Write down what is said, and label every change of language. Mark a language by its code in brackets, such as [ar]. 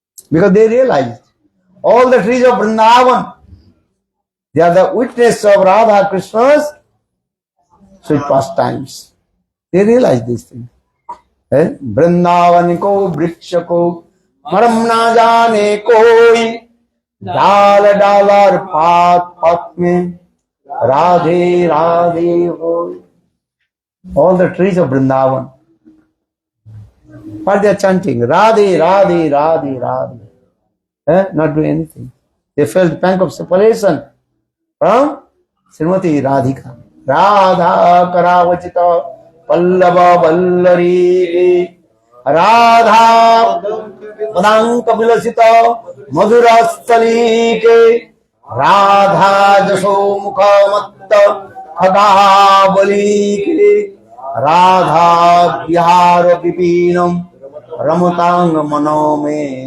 [en] Because they realized all the trees of Vrindavan, they are the witness of Radha Krishna's sweet pastimes. They realized these things. [bra] Vrindavan को वृक्ष को मरम ना जाने कोई, डाल डाल और पात पात में राधे राधे होय. [en] All the trees of Vrindavan, what they are chanting? Radhe, Radhe, Radhe, Radhe. Not doing anything. They felt pang of separation from Srimati Radhika. [sa] Radha Karavachita Pallava Vallari, Radha Padanka Vilasita Madhurastali ke, Radha Jaso Mukha Matta Khagavali ke, Radha Vihara Vipinam Ramatang Manome.